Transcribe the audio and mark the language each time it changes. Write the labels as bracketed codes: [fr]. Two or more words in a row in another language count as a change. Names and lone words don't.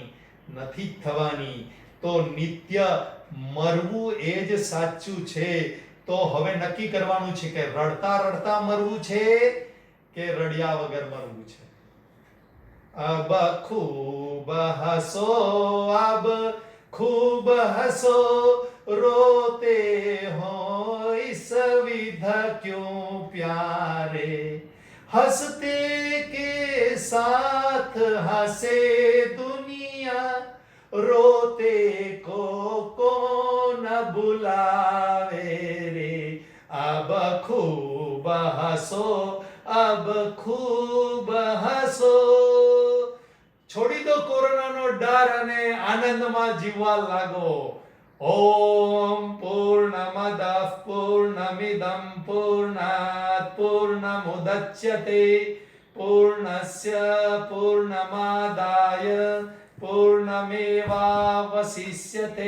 [gu] નથી થવાની. તો નિત્ય મરવું એ જ સાચું છે. તો હવે નક્કી કરવાનું છે કે રડતા રડતા મરવું છે કે રડ્યા વગર મરવું છે. [hi] अब खूब हसो, अब खूब हंसो, रोते हो इस विधा क्यों प्यारे, हंसते के साथ हंसे दुनिया, रोते को कौन बुलावे रे. अब खूब हंसो, अब खूब हंसो. [gu] છોડી દો કોરોનાનો ડર અને આનંદમાં જીવવા લાગો. [sa] ઓમ પૂર્ણમદ પૂર્ણમિદં પૂર્ણાત પૂર્ણમુદચ્યતે પૂર્ણસ્ય પૂર્ણમાદાય પૂર્ણમેવાવશિષ્યતે.